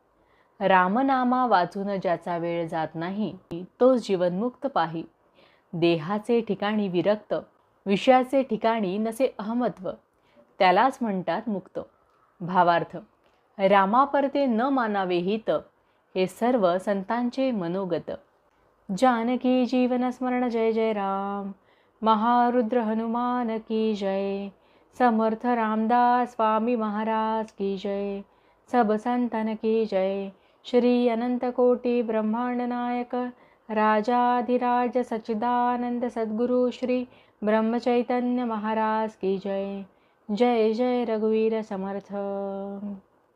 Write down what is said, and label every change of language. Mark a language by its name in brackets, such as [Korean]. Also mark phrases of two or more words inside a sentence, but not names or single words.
[Marathi] रामनामा वाचून ज्याचा वेळ जात नाही, तो जीवनमुक्त पाही. देहाचे ठिकाणी विरक्त, विषयाचे ठिकाणी नसे अहमत्व, त्यालाच म्हणतात मुक्त. भावार्थ, रामापरते न मानावे हित, हे सर्व संतांचे मनोगत. जानकी जीवन स्मरण जय जय राम. महारुद्र हनुमान की जय. समर्थ रामदास स्वामी महाराज की जय. सब संतन की जय. श्री अनंत कोटि ब्रह्मांड नायक राजाधिराज सच्चिदानंद सद्गुरु श्री ब्रह्मचैतन्य महाराज की जय. जय जय रघुवीर समर्थ.